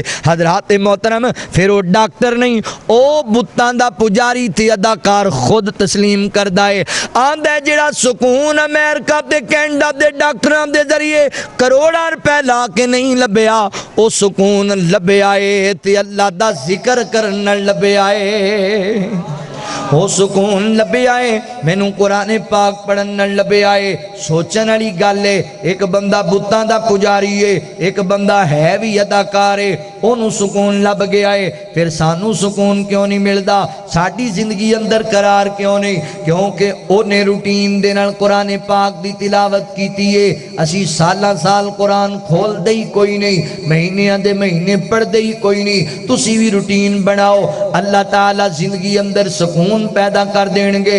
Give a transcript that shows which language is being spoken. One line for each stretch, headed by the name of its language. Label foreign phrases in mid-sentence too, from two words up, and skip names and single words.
Urdu: حضرات محترم پھر وہ ڈاکٹر نہیں،
Punjabi: او بتاں دا پجاری تھی اداکار خود تسلیم کردہ ہے، آندہ ہے جڑا سکون امریکہ دے کینیڈا دے ڈاکٹران دے ذریعے کروڑا روپے لا کے نہیں لبیا، او سکون لبے آئے تے اللہ دا ذکر کرنا لبے آئے، وہ سکون لبے آئے، مینوں قرآن پاک پڑھن لبے آئے۔ سوچن والی گل ہے، ایک بندہ بتاں دا پجاری ہے، ایک بندہ ہے بھی اداکار ہے، انہوں سکون لب گیا ہے، پھر سانوں سکون کیوں نہیں ملدا؟ ساڈی زندگی اندر قرار کیوں نہیں؟ کیونکہ انہیں روٹین دے نال قرآن پاک دی تلاوت کیتی ہے، اسی سالاں سال قرآن کھول دے ہی کوئی نہیں، مہینے دے مہینے پڑھ دے ہی کوئی نہیں۔ تسی بھی روٹین بناؤ، اللہ تعالیٰ زندگی اندر سکون پیدا کر دیں گے۔